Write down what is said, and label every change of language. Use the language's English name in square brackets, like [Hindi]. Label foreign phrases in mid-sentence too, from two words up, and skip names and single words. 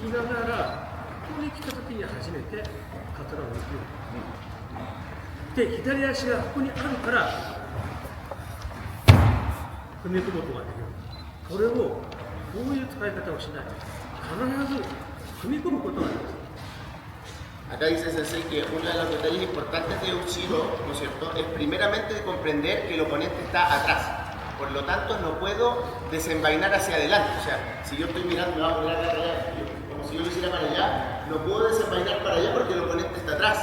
[Japanese] きながら、ここに来た時に初めて刀を抜くように。で、左足がここにあるから、踏み込むことができる。これを、こういう使い方をしない。必ず踏み込むことができる。 [Spanish] Acá dice Sensei que uno de los detalles importantes de Ushiro, ¿no es cierto?, es primeramente comprender que el oponente está atrás. Por lo tanto, no puedo desenvainar hacia adelante. O sea, si yo estoy mirando, me voy a poner acá atrás, como si yo lo hiciera para allá, no puedo desenvainar para allá porque el oponente está atrás.